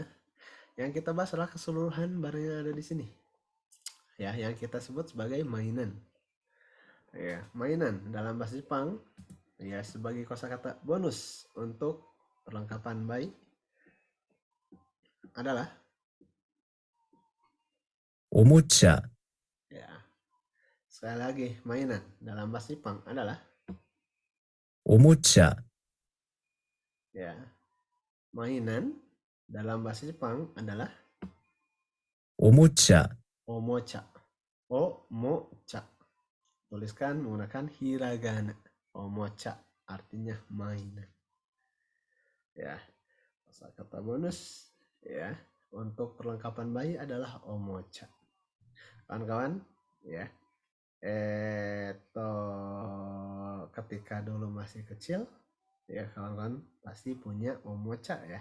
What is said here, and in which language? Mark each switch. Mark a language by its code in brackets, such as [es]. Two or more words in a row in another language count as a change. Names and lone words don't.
[id] Yang kita bahas adalah keseluruhan barang yang ada di sini. Ya, yang kita sebut sebagai mainan. Ya, mainan dalam bahasa Jepang ya sebagai kosakata bonus untuk perlengkapan bayi adalah [ja] ー、おもちゃ、 [id] ya. Sekali lagi, mainan dalam bahasa Jepang adalah [ja] おもちゃ、 [id] ya. Mainan dalam bahasa Jepang adalah [ja] おもちゃ、おもちゃ。おもちゃ. [id] Tuliskan menggunakan hiragana. Omocha artinya mainan. Ya. Kosakata bonus ya untuk perlengkapan bayi adalah omocha. Kawan-kawan, ya. Ketika dulu masih kecil, ya kawan-kawan pasti punya omocha ya.